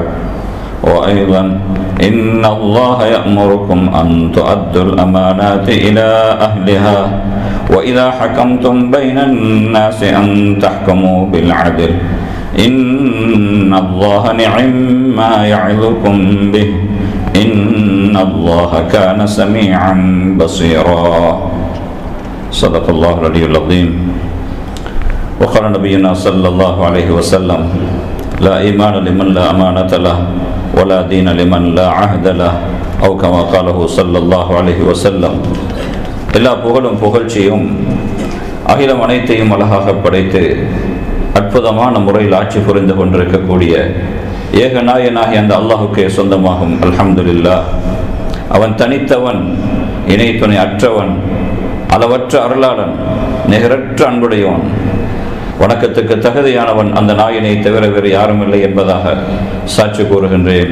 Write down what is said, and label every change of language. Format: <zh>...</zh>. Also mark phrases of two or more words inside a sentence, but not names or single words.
<ar>وأيضا إن الله يأمركم أن تؤدوا الأمانات إلى أهلها وإذا حكمتم بين الناس أن تحكموا بالعدل إن الله نعم ما يعظكم به إن الله كان سميعا بصيرا. صدق الله العلي العظيم. وقال نبينا صلى الله عليه وسلم: لا إيمان لمن لا أمانة له ولا دين لمن لا عهد له أو كما قاله صلى الله عليه وسلم.</ar> <ta>எல்லா புகழும் புகழ்ச்சியும் அகிலம் அனைத்தையும் அழகாக படைத்து அற்புதமான முறையில் ஆட்சி புரிந்து கொண்டிருக்கக்கூடிய ஏகநாயனாகி அந்த அல்லாஹுக்கே சொந்தமாகும். அல்ஹம்துலில்லாஹ். அவன் தனித்தவன், இணை துணை அற்றவன், அளவற்ற அருளாளன், நிகரற்ற அன்புடையவன், வணக்கத்துக்கு தகுதியானவன் அந்த நாயினை தவிர வேறு யாரும் இல்லை என்பதாக சாட்சி கூறுகின்றேன்.</ta>